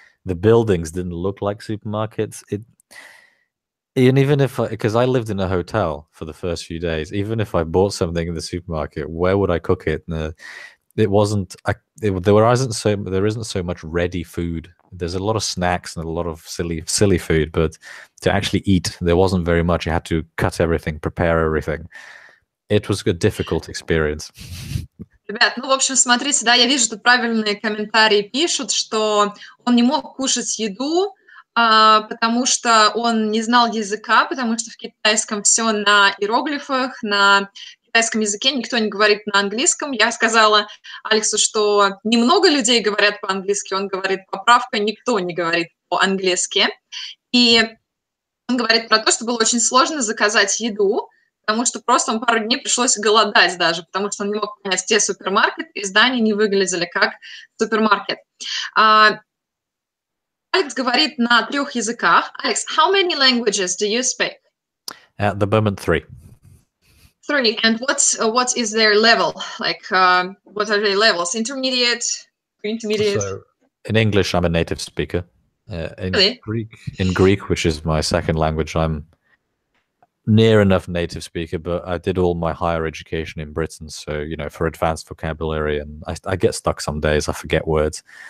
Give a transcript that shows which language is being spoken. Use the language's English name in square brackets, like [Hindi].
[English] The buildings didn't look like supermarkets. And even if, because I lived in a hotel for the first few days, even if I bought something in the supermarket, where would I cook it? It wasn't. There isn't so much ready food. There's a lot of snacks and a lot of silly food, but to actually eat, there wasn't very much. You had to cut everything, prepare everything. It was a difficult experience. [Russian] Ребят, ну, в общем, смотрите, да, я вижу, тут правильные комментарии пишут, что он не мог кушать еду, потому что он не знал языка, потому что в китайском все на иероглифах, на китайском языке никто не говорит на английском. Я сказала Алексу, что немного людей говорят по-английски, он говорит, поправка, никто не говорит по-английски. И он говорит про то, что было очень сложно заказать еду, потому что просто он пару дней пришлось голодать даже, потому что он не мог понять, где супермаркет, и здания не выглядели как супермаркет. Алекс говорит на 3 языках. [English] Алекс, how many languages do you speak? At the moment, 3. 3. And what is their level? Like, what are their levels? Intermediate, intermediate? So, in English, I'm a native speaker. Really? In Greek, which is my second language, I'm near enough native speaker, but I did all my higher education in Britain, so for advanced vocabulary, and I get stuck some days. I forget words.